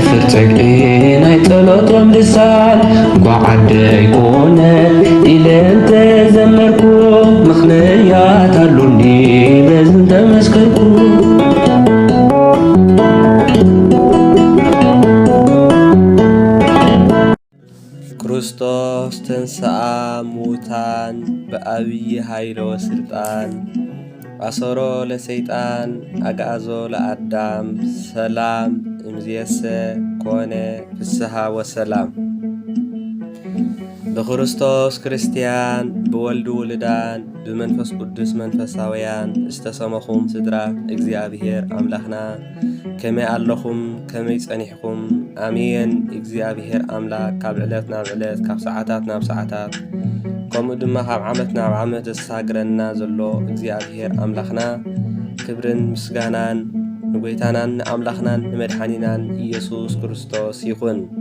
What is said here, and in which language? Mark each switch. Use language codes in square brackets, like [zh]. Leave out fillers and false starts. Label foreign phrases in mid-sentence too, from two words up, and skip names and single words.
[ti] ፀግዒ ናይ ጸሎቶም ልሳን ጓዓደይ ኮነ ኢለን ተዘመርኩ ምኽንያት አሉኒ በዝን ተመስከርኩ [gez] ክርስቶስ ተንሥአ ሙታን በአብይ ኃይለ ወስልጣን አሰሮ ለሰይጣን አግዓዞ ለአዳም ሰላም እምዝየሰ ኮነ ፍስሐ ወሰላም። [ti] በክርስቶስ ክርስቲያን ብወልድ ውልዳን ብመንፈስ ቅዱስ መንፈሳውያን ዝተሰመኹም ስድራ እግዚአብሔር አምላኽና ከመይ ኣለኹም ከመይ ጸኒሕኩም አሜን። እግዚአብሔር አምላክ ካብ ዕለት ናብ ዕለት ካብ ሰዓታት ናብ ሰዓታት ከምኡ ድማ ካብ ዓመት ናብ ዓመት ዘሳግረና ዘሎ እግዚአብሔር አምላኽና ክብርን ምስጋናን ንጎይታናን ንአምላኽናን ንመድሓኒናን ኢየሱስ ክርስቶስ ይኹን።